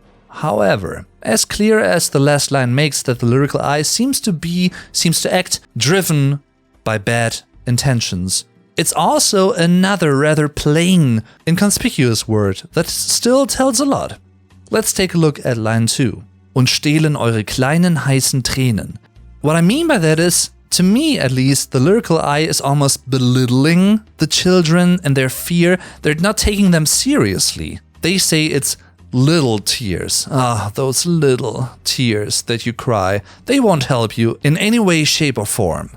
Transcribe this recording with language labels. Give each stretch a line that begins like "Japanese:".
English: However, as clear as the last line makes that the lyrical I seems to act driven by bad intentions, it's also another rather plain, inconspicuous word that still tells a lot. Let's take a look at line 2.
German: Und stehlen eure kleinen heißen Tränen.
English: What I mean by that is, to me at least, the lyrical I is almost belittling the children and their fear. They're not taking them seriously. They say it's little tears. Ah, those little tears that you cry. They won't help you in any way, shape or form.